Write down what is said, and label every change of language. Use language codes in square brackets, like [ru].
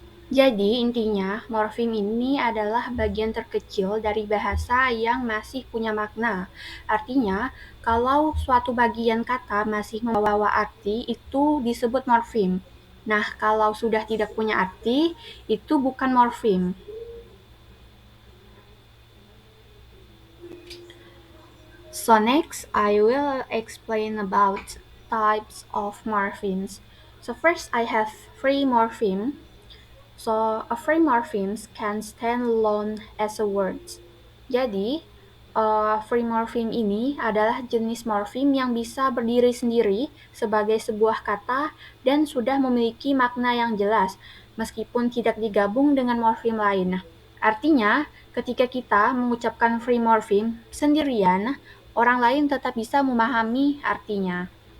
[id] Jadi intinya, morfem ini adalah bagian terkecil dari bahasa yang masih punya makna. Artinya, kalau suatu bagian kata masih membawa arti, itu disebut morfem. Nah, kalau sudah tidak punya arti, itu bukan morfem. [en] So next, I will explain about types of morphemes. So first, I have free morpheme. So, a free morphemes can stand alone as a word. [id] Jadi, free morpheme ini adalah jenis morfem yang bisa berdiri sendiri sebagai sebuah kata dan sudah memiliki makna yang jelas, meskipun tidak digabung dengan morfem lain. Artinya, ketika kita mengucapkan free morpheme sendirian, orang lain tetap bisa memahami artinya.